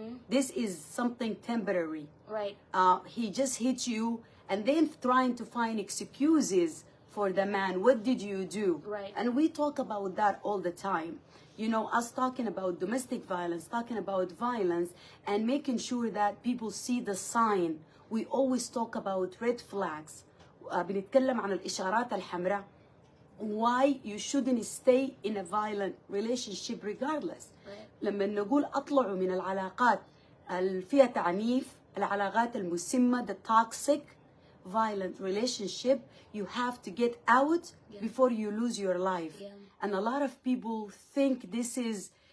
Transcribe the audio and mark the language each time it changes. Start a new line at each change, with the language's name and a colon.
English: This is something temporary. Right. He just hit you, and then trying to find excuses for the man. What did you do? Right. And we talk about that all the time. You know, us talking about domestic violence, talking about violence, and making sure that people see the sign. We always talk about red flags.
Arabic: بنتكلم عن الإشارات الحمراء.
English: Why you shouldn't stay in a violent relationship regardless. Right.
Arabic: لما نقول أطلعوا من العلاقات اللي فيها تعنيف، العلاقات المسمة,
English: the toxic, violent relationship, you have to get out before you lose your life. And a lot of people think this is,